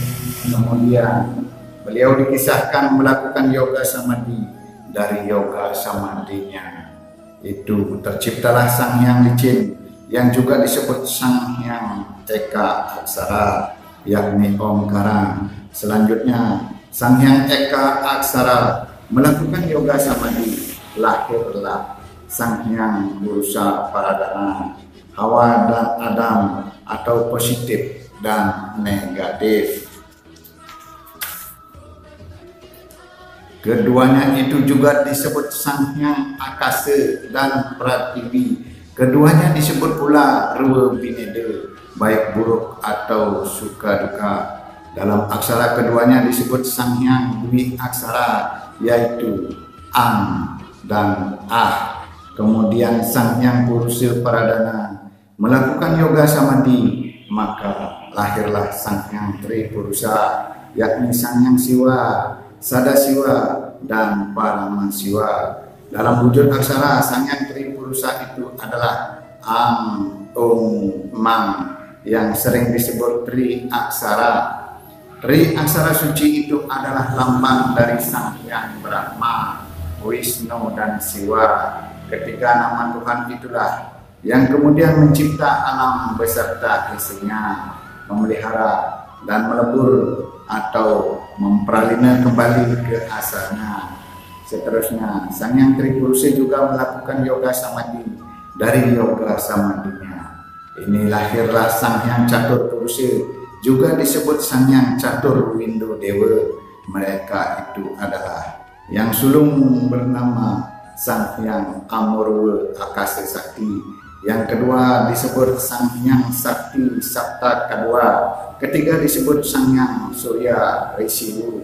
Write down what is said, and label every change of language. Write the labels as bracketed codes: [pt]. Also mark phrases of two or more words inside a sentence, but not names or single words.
[id] Kemudian beliau dikisahkan melakukan yoga samadhi. Dari yoga samadhinya itu terciptalah Sang Hyang Licin, yang juga disebut Sang Hyang Eka Aksara, yakni Omkara. Selanjutnya Sang Hyang Eka Aksara melakukan yoga samadhi, lahirlah Sang Hyang Purusa Paradana, Hawa dan Adam, atau positif dan negatif. Keduanya itu juga disebut Sang Hyang Akase dan Pratiwi. Keduanya disebut pula Rua Bineda, baik buruk atau suka duka. Dalam aksara keduanya disebut Sang Hyang Dwi Aksara, yaitu Ang dan Ah. Kemudian Sang Hyang Purusa Paradana melakukan yoga samadhi, maka lahirlah Sang Hyang Tri Purusa, yakni Sang Hyang Siwa, Sadasiwa, dan Paramasiwa. Dalam wujud aksara, Sang Hyang Tri Purusa itu adalah Ang, Om, Mang, yang sering disebut Tri Aksara. Tri Aksara suci itu adalah lambang dari Sang Hyang Brahma, Wisnu, dan Siwa. Ketiga nama Tuhan itulah yang kemudian mencipta alam beserta isinya, memelihara dan melebur atau memperalina kembali ke asalnya. Seterusnya, Sang Hyang Tri Purusa juga melakukan yoga samadhi. Dari yoga samadhinya ini lahirlah Sang Hyang Catur Purusa, juga disebut Sang Hyang Catur Windu Dewa. Mereka itu adalah yang sulung bernama Sang Hyang Amurwa Akasa Sakti. Yang kedua disebut Sang Hyang Sakti Sabta Kadua. Ketiga disebut Sang Hyang Surya Risiwu.